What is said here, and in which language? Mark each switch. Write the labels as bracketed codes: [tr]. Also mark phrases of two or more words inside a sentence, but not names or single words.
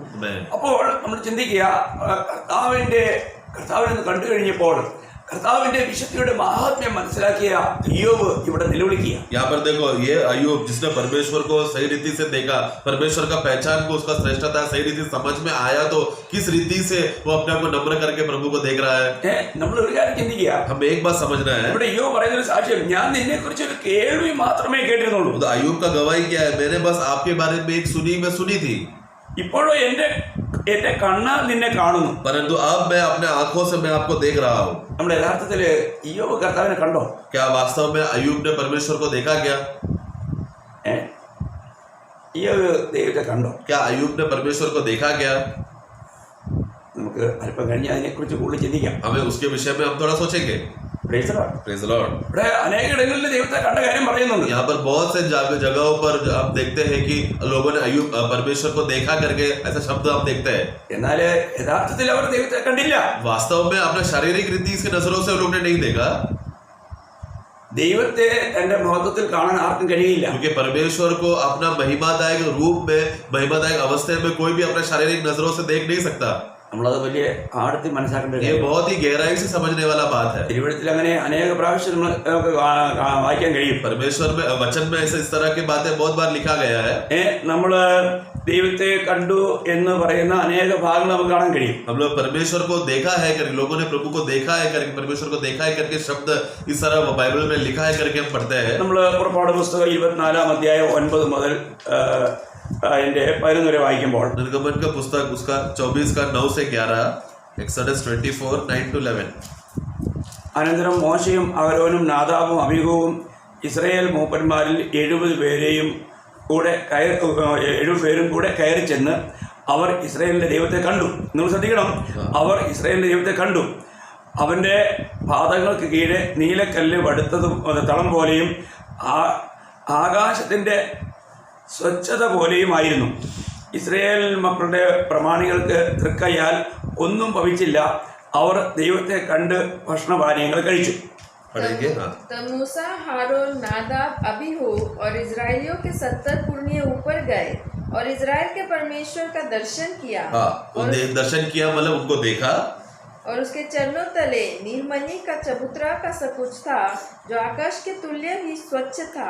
[ml] അപ്പോൾ നമ്മൾ ചിന്തിക്കുക, കർത്താവിനെ കണ്ടു കഴിഞ്ഞപ്പോൾ കർത്താവിന്റെ വിശുദ്ധിയുടെ മഹാത്മ്യം മനസ്സിലാക്കിയ ഇയ്യോബ് ഇവിടെ നിലവിളിക്കുക. [hi] यहाँ पर देखो ये अय्यूब जिसने परमेश्वर को सही रीति से देखा, परमेश्वर का पहचान को उसका श्रेष्ठता सही रीति समझ में आया, तो किस रीति से वो अपने आप को नम्र करके प्रभु को देख रहा है। [ml] നമ്മൾ ഒരു കാര്യം ചിന്തിക്കുക, [hi] हमें एक बात समझना है। [ml] ഇവിടെ ഇയ്യോബ് പറയുന്ന ഒരു സാക്ഷ്യം, ഞാൻ നിന്നെ കുറിച്ച് ഒരു കേൾവി മാത്രമേ കേട്ടിരുന്നുള്ളൂ. [hi] तो अय्यूब का गवाही क्या है? मैंने बस आपके बारे में एक सुनी थी, [ml] ഇപ്പോഴോ എന്റെ കണ്ണാൽ നിന്നെ കാണുന്നു. [hi] परंतु अब मैं अपने आंखों से मैं आपको देख रहा हूँ। [ml] നമ്മുടെ യഥാർത്ഥത്തില് ഇയ്യോബ് കർത്താവിനെ കണ്ടോ? [hi] क्या वास्तव में अय्यूब ने परमेश्वर को देखा क्या? [ml] ഇയ്യോബ് ദൈവത്തെ കണ്ടോ? [hi] क्या अय्यूब ने परमेश्वर को देखा क्या? [ml] നമുക്ക് അല്പം കഴിഞ്ഞ് അതിനെക്കുറിച്ച് കൂടുതൽ ചിന്തിക്കാം. [hi] हमें उसके विषय में हम थोड़ा सोचेंगे। [en] Praise the Lord. Praise the Lord। [ml] ഇവിടെ अनेक ഇടങ്ങളിൽ ദൈവത്തെ കണ്ട കാര്യം പറയുന്നുണ്ട്. [hi] यहाँ पर बहुत से जगहों पर हम देखते हैं कि लोगों ने अय्यूब परमेश्वर को देखा करके ऐसा शब्द हम देखते हैं। [ml] എന്നാൽ യഥാർത്ഥത്തിൽ അവർ ദൈവത്തെ കണ്ടില്ല. [hi] वास्तव में अपने शारीरिक रीति की नजरों से लोग ने नहीं देखा, [ml] ദൈവത്തെ തന്റെ മഹത്വത്തിൽ കാണാൻ ആർക്കും കഴിയില്ല. [hi] क्योंकि परमेश्वर को अपना महिमादायक रूप में महिमादायक अवस्था में कोई भी अपने शारीरिक नजरों से देख नहीं सकता. [ml] നമ്മളത് വലിയ ആഴത്തിൽ മനസ്സിലാക്കേണ്ട ഒരു [hi] ये [ml] കാര്യമാണ്. [hi] बहुत ही गहराई से समझने वाला बात है. [ml] തിരുവഴുത്തിൽ അങ്ങനെ അനേക പ്രാവശ്യം നമുക്ക് വായിക്കാൻ കഴിയും. [hi] परमेश्वर में वचन में ऐसे इस तरह की बातें बहुत बार लिखा गया है. [ml] നമ്മള് ദൈവത്തെ കണ്ടു എന്ന് പറയുന്ന അനേക ഭാഗങ്ങൾ നമുക്ക് കാണാൻ കഴിയും. [hi] हम लोग परमेश्वर को देखा है करके, लोगों ने प्रभु को देखा है करके, परमेश्वर को देखा है करके शब्द इस तरह बाइबल में लिखा है करके हम पढ़ते हैं. [ml] നമ്മൾ പുറപ്പാട് പുസ്തകം 24 അധ്യായം 9 മുതൽ അതിന്റെ 11 വരെ വായിക്കുമ്പോൾ [hi] निर्गमन का पुस्तक उसका 24 का 9 से 11, [en] एक्सोडस 24 9 to 11. [ml] അനന്തരം മോശയും അഹരോനും നാദാബും അബീഹൂവും ഇസ്രായേൽ മൂപ്പന്മാരിൽ 70 പേരെയും കൂടെ 70 പേരും കൂടെ കയറി ചെന്ന് അവർ ഇസ്രായേലിന്റെ ദൈവത്തെ കണ്ടു. നിങ്ങൾ ശ്രദ്ധിക്കണം, അവർ ഇസ്രായേലിന്റെ ദൈവത്തെ കണ്ടു. അവന്റെ പാദങ്ങൾക്ക് കീഴെ നീലക്കല്ല് വടുത്തതും തളം പോലെയും ആകാശത്തിന്റെ സ്വച്ഛത പോലെയുമായിരുന്നു. ഇസ്രായേൽ മക്കളുടെ പ്രമാണികൾക്ക് തൃക്കയ്യാൽ ഒന്നും ഭവിച്ചില്ല. അവർ ദൈവത്തെ കണ്ട് ഭക്ഷണപാനീയങ്ങൾ കഴിച്ചു. [hi] तब मूसा, हारून, नादाब, अबीहू और इजराइलियों के 70 पुरनिये ऊपर गए और इजराइल के परमेश्वर का दर्शन किया. दर्शन किया मतलब उनको देखा. और उसके चरणों तले नीलमणि का चबूतरा का सब कुछ था जो आकाश के तुल्य ही स्वच्छ था.